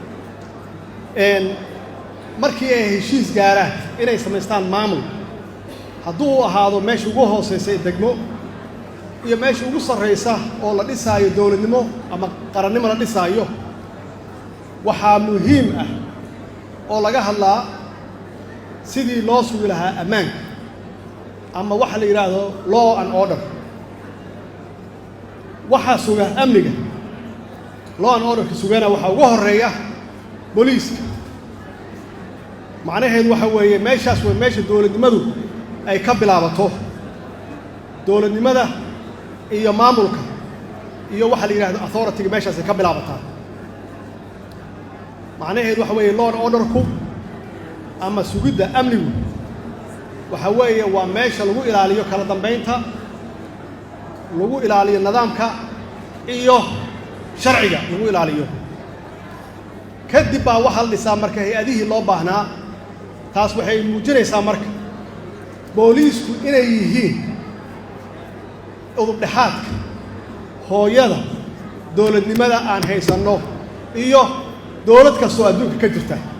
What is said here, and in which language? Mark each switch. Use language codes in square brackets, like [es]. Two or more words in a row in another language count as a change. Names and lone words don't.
[so] markii ay heshiis gaaraan inay samaystaan maamul hadduu ahaado meesha ugu hooseysa degmo iyo meesha ugu sarreysa oo la dhisaayo dowladnimo ama qarannimo la dhisaayo waxaa muhiim ah oo laga hadlaa sidii loo sugi lahaa ammaanka ama waxa la yidhaahdo [en] law and order [so] waxaa suga amniga [en] law and orderka [so] sugana waxaa ugu horreeya booliiska macnaheedu waxa weeye meeshaas waa meesha dowladnimadu ay ka bilaabato dowladnimada iyo maamulka iyo waxa la yidhaahdo authority-ga meeshaas ay ka bilaabataa macnaheedu waxa weeye [en] law and orderku [so] ama sugidda amnigu waxa weeye waa meesha lagu ilaaliyo kala dambaynta lagu ilaaliyo nidaamka iyo sharciga lagu ilaaliyo kadib baa waxaa la dhisaa marka hay-adihii loo baahnaa taas waxay muujinaysaa marka booliisku inay yihiin udubdhexaadka hooyada dowladnimada aan haysanno iyo dowlad kastoo adduunka ka jirta